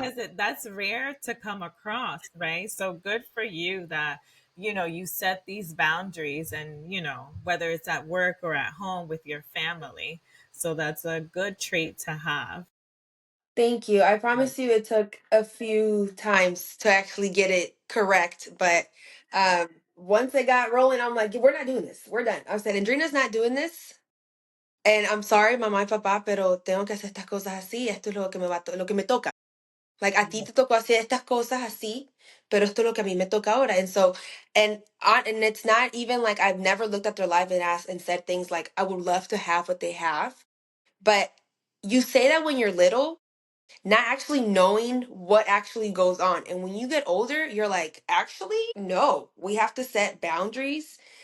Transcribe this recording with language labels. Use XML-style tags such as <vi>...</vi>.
<en>because that's rare to come across, right? So good for you that, you set these boundaries and, whether it's at work or at home with your family. So that's a good trait to have. thank you. I Yeah. promise you it took a few times to actually get it correct, but once it got rolling, I'm like, we're not doing this. We're done. I said, Andrina's not doing this. And I'm sorry,</en> <es>mamá y papá, pero tengo que hacer estas cosas así. Esto es lo que lo que me toca. Like, a ti te tocó hacer estas cosas así, pero esto es lo que a mí me toca ahora.</es> <en>And so, and it's not even like I've never looked at their life and asked and said things like, I would love to have what they have. But you say that when you're little, not actually knowing what actually goes on. And when you get older, you're like, actually, no, we have to set boundaries.</en>